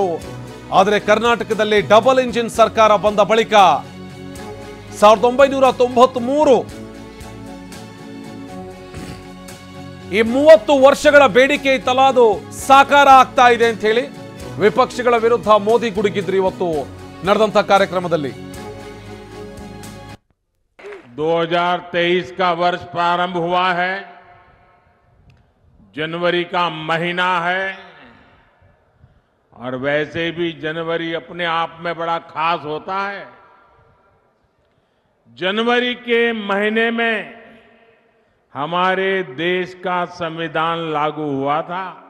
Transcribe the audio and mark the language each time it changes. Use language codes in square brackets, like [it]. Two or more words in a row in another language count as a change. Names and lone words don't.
[kn] ಆದರೆ ಕರ್ನಾಟಕದಲ್ಲಿ [en] double engine [kn] ಸರ್ಕಾರ ಬಂದ ಬಳಿಕ 1993 ಈ 30 ವರ್ಷಗಳ ಬೇಡಿಕೆ ಇತ್ತಲ್ಲ, ಅದು ಸಾಕಾರ ಆಗ್ತಾ ಇದೆ ಅಂತ ಹೇಳಿ ವಿಪಕ್ಷಗಳ ವಿರುದ್ಧ ಮೋದಿ ಗುಡುಗಿದ್ರು ಇವತ್ತು ನಡೆದಂತ ಕಾರ್ಯಕ್ರಮದಲ್ಲಿ. [hi] 2023 का वर्ष प्रारंभ हुआ है. जनवरी का महीना है और वैसे भी जनवरी अपने आप में बड़ा खास होता है. जनवरी के महीने में हमारे देश का संविधान लागू हुआ था.